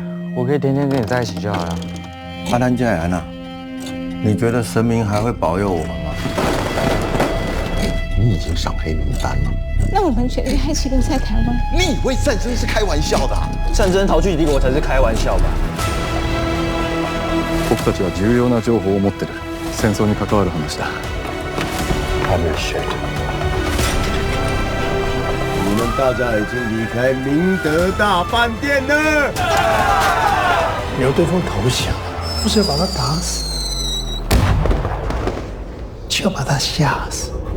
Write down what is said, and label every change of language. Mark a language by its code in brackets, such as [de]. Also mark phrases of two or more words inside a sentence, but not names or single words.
[zh] 我可以天天跟你在一起就好了。阿丹加兰呐，你觉得神明还会保佑我们吗？你已经上黑名单了。那我们全力一起留在台湾。你以为战争是开玩笑的？战争逃去帝国才是开玩笑吧？ [ja] 僕たちは重要な情報を持ってる。戦争に関わる話だ。 [zh] 你们大家已经离开明德大饭店了。你要对方投降，不是要把他打死，就要把他吓死。